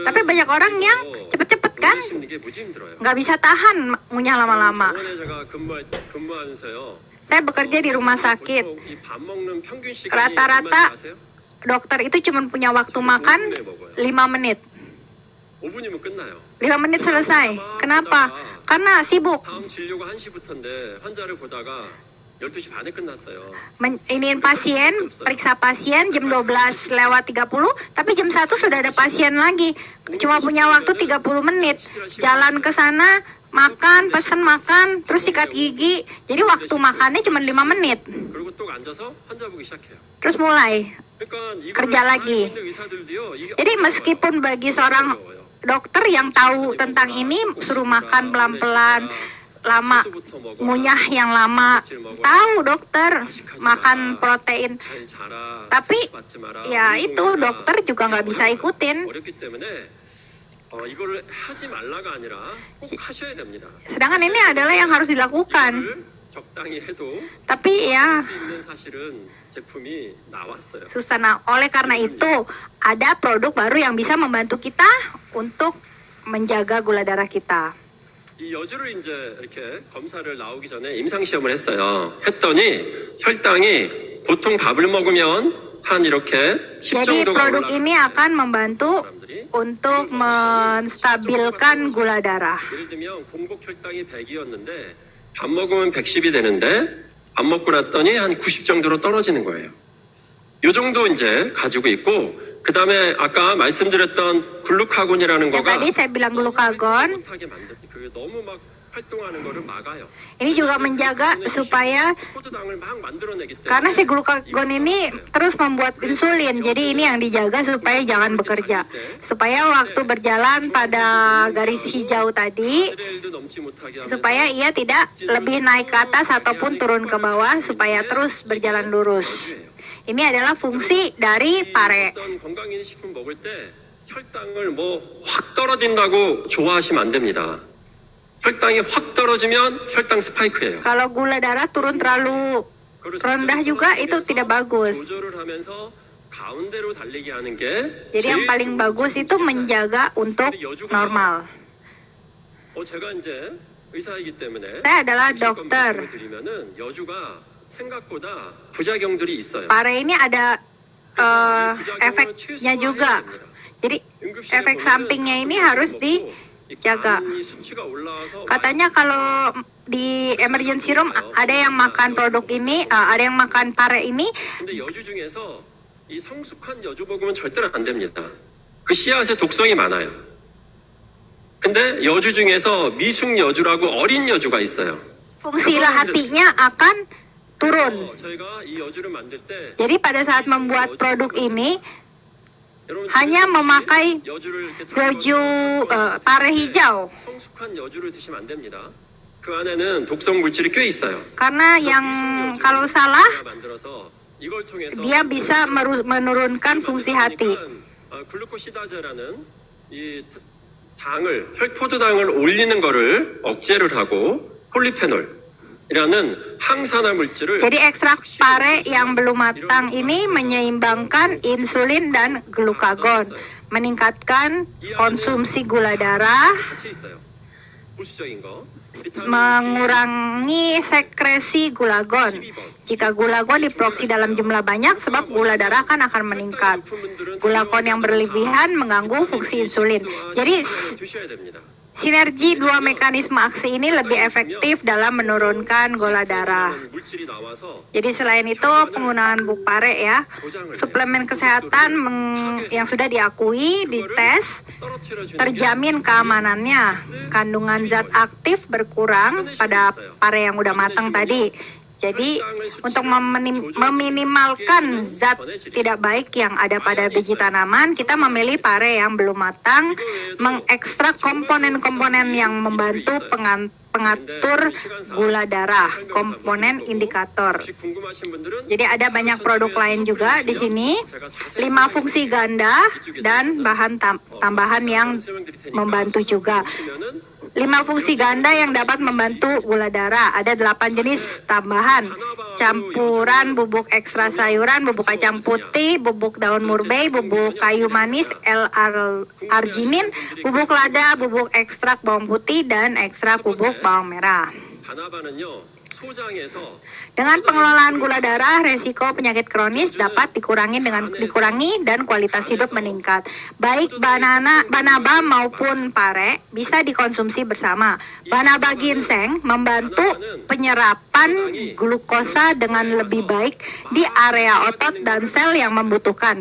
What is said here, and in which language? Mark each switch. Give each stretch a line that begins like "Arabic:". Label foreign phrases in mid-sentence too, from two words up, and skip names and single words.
Indonesian: Tapi banyak orang yang cepet-cepet kan,
Korean: 씹는 게 무지 힘들어요.
Indonesian: nggak bisa tahan ngunyah lama-lama.
Korean: 병원에 제가 근무하면서요.
Indonesian: Saya bekerja di rumah sakit.
Korean: 보통 이밥 먹는 평균 시간이
Indonesian: Rata-rata
Korean: 얼마인지 아세요?
Indonesian: dokter itu cuma punya waktu makan 5 menit.
Korean: 5분이면 끝나요.
Indonesian: 5 menit selesai. Kenapa? Karena sibuk.
Korean: 다음 진료가 1시부터인데 환자를 보다가 12시 반에 끝났어요.
Indonesian: Iniin pasien, periksa pasien jam 12:30, tapi jam 1 sudah ada pasien lagi. Cuma punya waktu 30 menit. Jalan ke sana, makan, pesen makan, terus sikat gigi. Jadi waktu makannya cuma 5 menit.
Korean: 그리고 또 앉아서 환자 보기 시작해요.
Indonesian: Terus mulai.
Korean: 그러니까 이거를
Indonesian: kerja
Korean: 잘
Indonesian: lagi.
Korean: 알고 있는 의사들도요, 이게
Indonesian: Jadi
Korean: 어려워요.
Indonesian: meskipun bagi seorang dokter yang tahu tentang ini, suruh makan pelan-pelan, lama, ngunyah yang lama, tahu dokter makan protein.
Korean: 잘 자라,
Indonesian: Tapi
Korean: 스트레스 받지 마라,
Indonesian: ya itu
Korean: 운동해라.
Indonesian: dokter juga nggak bisa ikutin.
Korean: 어렵기 때문에 이거를 하지 말라가 아니라 꼭 하셔야 됩니다.
Indonesian: Sedangkan ini adalah yang harus dilakukan.
Korean: 이거를 적당히 해도
Indonesian: Tapi ya
Korean: 할 수 있는 사실은 제품이 나왔어요.
Indonesian: susah. Nah, oleh karena itu ada produk baru yang bisa membantu kita untuk menjaga gula darah kita.
Korean: 이 여주를 이제 이렇게 검사를 나오기 전에 임상 시험을 했어요. 했더니 혈당이 보통 밥을 먹으면 한 이렇게 10
Indonesian: Jadi
Korean: 정도가
Indonesian: produk ini akan membantu
Korean: 사람들이
Indonesian: untuk menstabilkan gula darah.
Korean: 예를 들면 공복 혈당이 100이었는데 밥 먹으면 110이 되는데 밥 먹고 났더니 한 90 정도로 떨어지는 거예요. 요 정도 이제 가지고 있고 그 다음에 아까 말씀드렸던 글루카곤이라는
Indonesian: Ya
Korean: 거가
Indonesian: tadi saya bilang glukagon,
Korean: 못하게 만들 그게 너무 막 활동하는 거를 막아요.
Indonesian: ini juga menjaga supaya
Korean: 포도당을 막 만들어내기 때문에
Indonesian: karena si glukagon ini terus membuat insulin. Jadi ini yang dijaga supaya jangan bekerja. Supaya waktu berjalan pada garis hijau tadi,
Korean: 아드레날도 넘지 못하게 하면서
Indonesian: supaya ia tidak lebih naik ke atas ataupun turun ke bawah, supaya terus berjalan lurus. Ini adalah fungsi dari pare.
Korean: 어떤 건강기능식품 먹을 때 혈당을 뭐 확 떨어진다고 좋아하시면 안 됩니다. 혈당이 확 떨어지면 혈당 스파이크예요.
Indonesian: Kalau gula darah turun terlalu
Korean: 그걸
Indonesian: rendah juga itu tidak bagus.
Korean: 조절을 하면서 가운데로 달리게 하는 게
Indonesian: Jadi yang
Korean: 제일
Indonesian: paling
Korean: 좋은
Indonesian: bagus itu
Korean: 방법입니다.
Indonesian: menjaga untuk normal.
Korean: 제가 이제 의사이기 때문에
Indonesian: Saya adalah
Korean: 실컷
Indonesian: dokter.
Korean: 말씀을 드리면은 여주가 생각보다 부작용들이 있어요.
Indonesian: Pare ini ada
Korean: 그래서 이 부작용을
Indonesian: efeknya
Korean: 최소화해야
Indonesian: juga.
Korean: 됩니다.
Indonesian: Jadi efek sampingnya ini harus dijaga. Katanya kalau di
English: emergency room
Indonesian: ada yang makan produk ini, ada yang makan pare ini,
Korean: 근데 여주 중에서 이 성숙한 여주 먹으면 절대로 안 됩니다. 그 씨앗에 독성이 많아요. 근데 여주 중에서 미숙 여주라고 어린 여주가 있어요.
Indonesian: fungsi hatinya akan turun.
Korean: 저희가 이 여주를 만들 때
Indonesian: Jadi pada saat membuat produk ini
Korean: 여러분
Indonesian: hanya memakai
Korean: 여주를 이렇게
Indonesian: yoju pare hijau.
Korean: 성숙한 여주를 드시면 안 됩니다. 그 안에는 독성 물질이 꽤 있어요.
Indonesian: Karena yang kalau salah
Korean: 만들어서 이걸 통해서
Indonesian: dia bisa menurunkan fungsi hati.
Korean: 글루코시다제라는 이 당을 혈포도당을 올리는 거를 억제를 하고 폴리페놀이라는 항산화 물질을
Indonesian: Jadi ekstrak pare yang belum matang ini menyeimbangkan insulin dan glukagon, meningkatkan konsumsi gula darah,
Korean: 같이 있어요. 부수적인 거.
Indonesian: mengurangi sekresi gulagon. Jika gulagon diproduksi dalam jumlah banyak, sebab gula darah kan akan meningkat. Gulagon yang berlebihan mengganggu fungsi insulin. Jadi
Korean: 드셔야 됩니다.
Indonesian: sinergi dua mekanisme aksi ini lebih efektif dalam menurunkan gula darah.
Korean: 물질이 나와서
Indonesian: Jadi selain itu penggunaan buk pare ya, suplemen kesehatan yang sudah diakui, dites,
Korean: 떨어뜨려 주는 게
Indonesian: terjamin keamanannya. Kandungan zat aktif berkurang pada pare yang udah matang tadi. Jadi untuk meminimalkan zat tidak baik yang ada pada biji tanaman, kita memilih pare yang belum matang, mengekstrak komponen-komponen yang membantu pengatur gula darah, komponen indikator.
Korean: 혹시 궁금하신 분들은
Indonesian: Jadi ada banyak produk lain juga di sini, 5 fungsi ganda dan bahan tambahan yang membantu juga. 5 fungsi ganda yang dapat membantu gula darah. Ada 8 jenis tambahan. Campuran bubuk ekstra sayuran, bubuk kacang putih, bubuk daun murbei, bubuk kayu manis, L-arginin, bubuk lada, bubuk ekstrak bawang putih, dan ekstrak bubuk bawang merah.
Korean: 바나바는요 소장에서
Indonesian: Dengan pengelolaan gula darah, resiko penyakit kronis dapat dikurangi dan kualitas hidup meningkat. Baik banaba maupun pare bisa dikonsumsi bersama. Banaba ginseng membantu penyerapan glukosa dengan lebih baik di area otot dan sel yang membutuhkan.